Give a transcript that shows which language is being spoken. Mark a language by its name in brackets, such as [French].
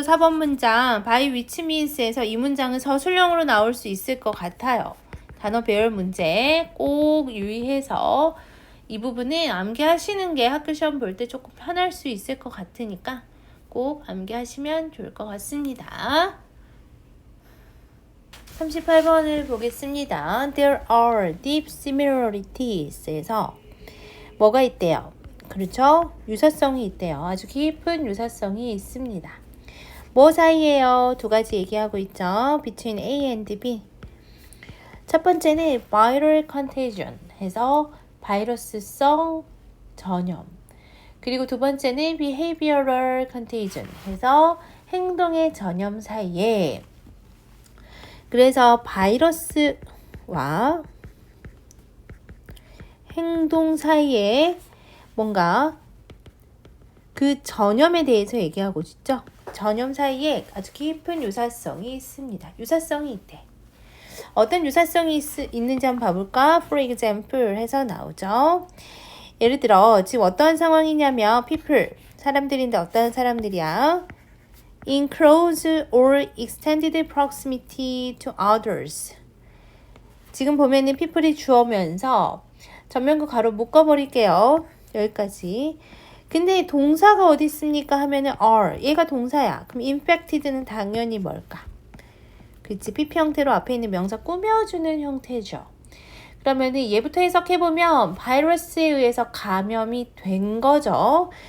[Korean] 4번 문장 by which means에서 이 문장은 서술형으로 나올 수 있을 것 같아요. 단어 배열 문제 꼭 유의해서 이 부분은 암기하시는 게 학교 시험 볼 때 조금 편할 수 있을 것 같으니까 꼭 암기하시면 좋을 것 같습니다. 38번을 보겠습니다. [English] There are deep similarities.에서 [Korean] 뭐가 있대요? 그렇죠? 유사성이 있대요. 아주 깊은 유사성이 있습니다. 뭐 사이에요? 두 가지 얘기하고 있죠. [English] Between A and B. [Korean] 첫 번째는 [English] viral contagion [Korean] 해서 바이러스성 전염. 그리고 두 번째는 [English] behavioral contagion [Korean] 해서 행동의 전염 사이에 그래서 바이러스와 행동 사이에 뭔가 그 전염에 대해서 얘기하고 있죠. 전염 사이에 아주 깊은 유사성이 있습니다. 유사성이 있대. 어떤 유사성이 있는지 한번 봐볼까? [English] For example [Korean] 해서 나오죠. 예를 들어 지금 어떤 상황이냐면 people, 사람들인데 어떤 사람들이야? [English] In close or extended proximity to others. [Korean] 지금 보면은 people이 주어면서 전면구 가로 묶어버릴게요. 여기까지. 근데 동사가 어디 있습니까? 하면은 are. 얘가 동사야. 그럼 infected는 당연히 뭘까? 그치. PP 형태로 앞에 있는 명사 꾸며주는 형태죠. 그러면은 얘부터 해석해보면 바이러스에 의해서 감염이 된 거죠.